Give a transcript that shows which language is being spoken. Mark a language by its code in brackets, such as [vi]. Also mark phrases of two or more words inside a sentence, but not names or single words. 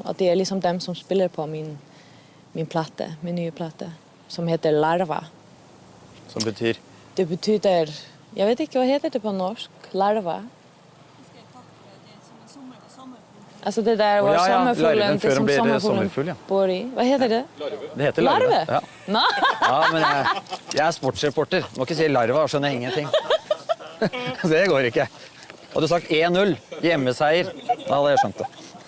[sv] Och det är liksom dem som spelar på min platta, min nya platta, som heter Larva. [no] Som betyr? [sv] Det betyder, jag vet inte vad heter det på norsk, Larva. Alltså det där var sommarfuglen, det som sommarfuglen bor i. Vad heter det? [no] Det heter larve. Ja. No. Ja, men jeg er sportsreporter. Må ikke si larva, skjønner jeg ingenting. Det går ikke. Hadde du sagt 1-0, hjemmeseier, da hadde jeg skjønt det.